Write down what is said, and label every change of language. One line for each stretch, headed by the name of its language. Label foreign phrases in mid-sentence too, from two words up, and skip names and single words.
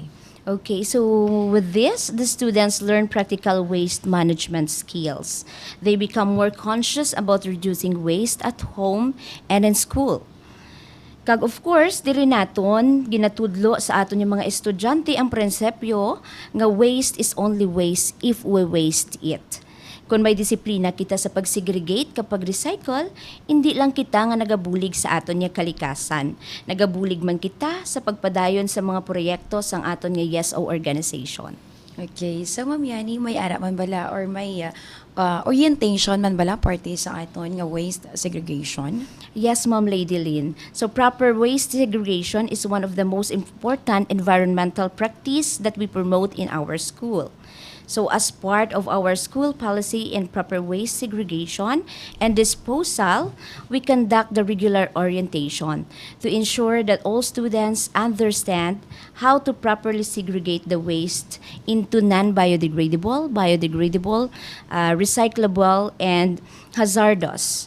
English: Okay, so with this, the students learn practical waste management skills. They become more conscious about reducing waste at home and in school.
Hiligaynon: Kag
English: of course,
Hiligaynon: dili naton ginatudlo sa aton yung mga estudyante ang prinsipyo nga
English: waste is only waste if we waste it.
Hiligaynon: Kung may disiplina kita sa pag-segregate kapag recycle, hindi lang kita nga nagabulig sa aton nga kalikasan. Nagabulig man kita sa pagpadayon sa mga proyekto sang aton nga YesO organization. Okay, so Ma'am Yani, may ara man bala or may orientation man bala parte sa aton nga
English: waste segregation? Yes, Ma'am Lady Lynn. So proper waste segregation is one of the most important environmental practice that we promote in our school. So as part of our school policy in proper waste segregation and disposal, we conduct the regular orientation to ensure that all students understand how to properly segregate the waste into non-biodegradable, biodegradable, recyclable, and hazardous.